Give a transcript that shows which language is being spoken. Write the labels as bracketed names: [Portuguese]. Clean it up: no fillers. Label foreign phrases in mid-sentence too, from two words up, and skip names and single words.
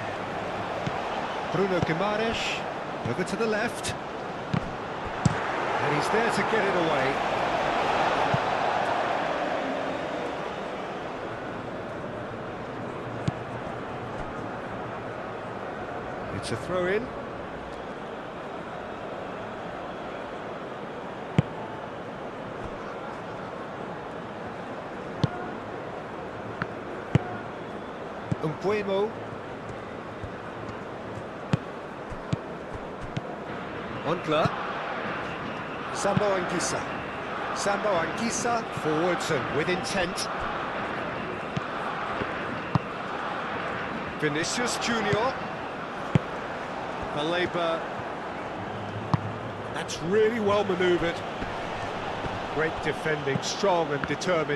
[English] Bruno Guimaraes. Over to the left. And he's there to get it away. It's a throw-in. Umbuemo. Montler. Sambo Anguissa. Sambo Anguissa forwards and with intent. Vinicius Junior. Baleba. That's really well manoeuvred. Great defending, strong and determined.